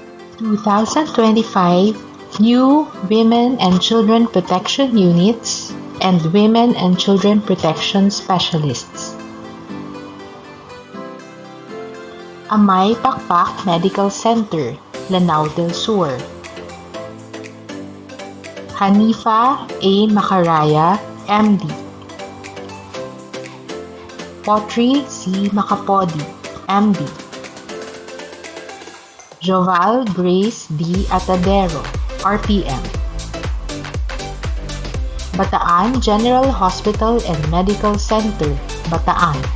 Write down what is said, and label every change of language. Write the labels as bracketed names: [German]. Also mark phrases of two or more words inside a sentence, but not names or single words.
[English] 2025 new Women and Children Protection Units and Women and Children Protection Specialists. Amay Pakpak Medical Center, Lanao del Sur. Hanifa A. Macaraya, MD. Potri C. Macapodi, MD. Joval Grace D. Atadero, RPM. Bataan General Hospital and Medical Center, Bataan.